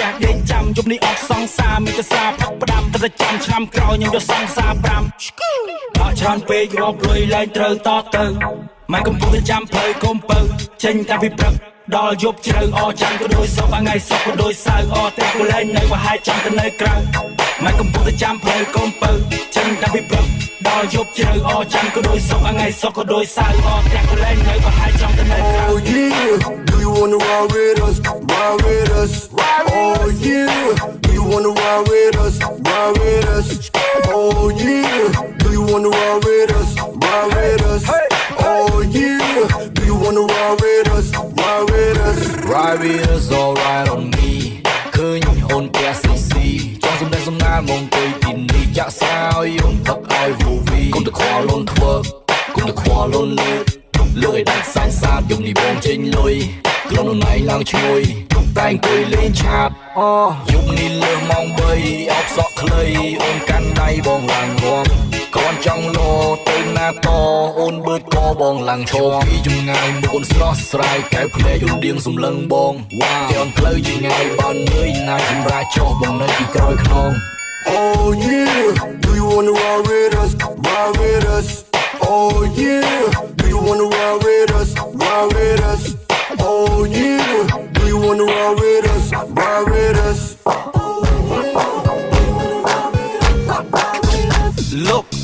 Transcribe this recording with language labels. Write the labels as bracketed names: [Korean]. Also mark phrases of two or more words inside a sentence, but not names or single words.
[Khmer] ដេកចាំជុំនេះអត់សងសាមានតែសាផឹកផ្ដាំតែចាំឆ្នាំក្រោយខ្ញុំយកសងសា5អត់ច្រើនពេករាប់លុយឡើងត្រូវតទៅម៉ែកំពុងតែចាំផ្លូវកុំពៅចេញតែពីព្រឹកដល់យប់ជ្រៅអចាំក៏ដូចសពថ្ងៃសពក៏ដូចសៅអតែគូលែងនៅប្រហែលចាំទៅនៅក្រៅម៉ែកំពុងតែចាំផ្លូវកុំពៅចេញតែពីព្រឹកដល់យប់ជ្រៅអចាំក៏ដូចសពថ្ងៃសពក៏ដូចសៅអតែគូលែងនៅប្រហែលចាំទៅនៅក្រៅ [English] Oh yeah do you wanna ride with us ride with us Oh yeah do you wanna ride with us ride with us Oh yeah do you wanna ride with us ride with us Oh yeah do you wanna ride with us ride with us Ride with us all right on me [Khmer] ឃើញអូនផ្ទះស៊ីស៊ីចង់សំដែងសំណាលមកអង្គុយទីនេះចាក់សាយអូនផឹកឲ្យវូវីកុំទៅខ្វល់អូនធ្វើកុំទៅខ្វល់អូនលើកឲ្យដាច់សាយសាបយំនេះបងចេញលុយ ក្រុមនរណៃឡើងឈ្ងុយតែអង្គុយលេងឆាតយប់នេះលើម៉ោង3អបសក់ខ្លីអូនកាន់ដៃបងឡើងរួមកូនចង់លោទៅណាតអូនបឺតកបងឡើងឈរពីចម្ងាយមុខអូនស្រស់ស្រាយកែវភ្នែកយំដៀងសំឡឹងបងវ៉ាអូនផ្លូវជាងាយបើនឿយណាយសម្រាប់ចុះបងនៅពីក្រោយខ្នង [English] Oh yeah, do you wanna ride with us? Ride with us. Oh yeah, do you wanna ride with us? Ride with us. Oh yeah, do you wanna ride with us? Ride with us. Look